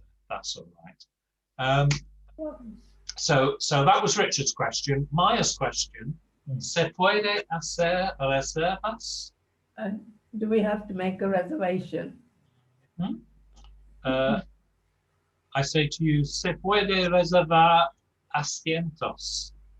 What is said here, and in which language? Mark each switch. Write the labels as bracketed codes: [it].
[en] That's all right. So that was Richard's question. Maya's question: [es] ¿Se puede hacer reservas? [en] Do we have to make a reservation? I say to you, [es] ¿se puede reservar asientos?